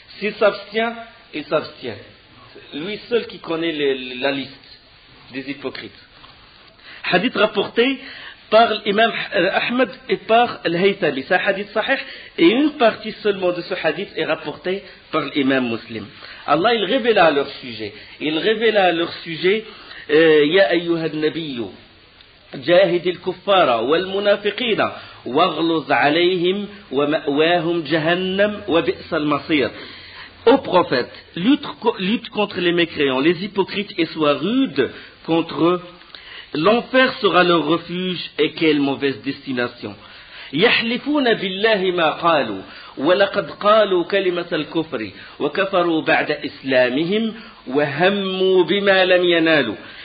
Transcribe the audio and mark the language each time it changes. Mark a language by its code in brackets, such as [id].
[fr] S'il s'abstient, il s'abstient. Lui seul qui connaît la liste des hypocrites. Hadith rapporté par l'imam Ahmed et par al-Haythami. C'est un hadith sahih et une partie seulement de ce hadith est rapportée par l'imam Muslim. Allah il révéla à leur sujet. Il révéla à leur sujet [ar] Ya ayyuha an-nabiyyu جاهد الكفار والمنافقين واغلظ عليهم ومأواهم جهنم وبئس المصير. [fr] Ô prophète, lutte contre les mécréants, les hypocrites et sois rude contre eux. L'enfer sera leur refuge et quelle mauvaise destination. [ar] يحلفون بالله ما قالوا ولقد قالوا كلمة الكفر وكفروا بعد إسلامهم وهموا بما لم ينالوا.